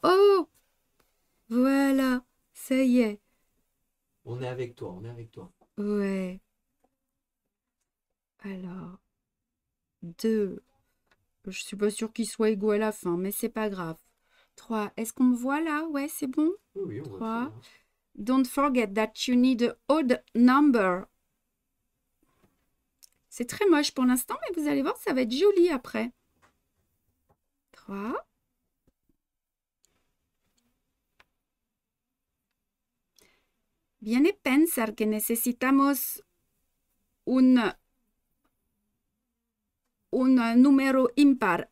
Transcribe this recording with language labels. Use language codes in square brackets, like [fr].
[fr] Oh! Voilà. Ça y est. On est avec toi, on est avec toi. Ouais. Alors, 2. Je suis pas sûre qu'ils soient égaux à la fin, mais c'est pas grave. 3. Est-ce qu'on me voit là? Ouais, c'est bon. Oui, on 3. voit. [en] Don't forget that you need an odd number. [fr] C'est très moche pour l'instant, mais vous allez voir, ça va être joli après. 3. [es] Viene pensar que necesitamos un número impar.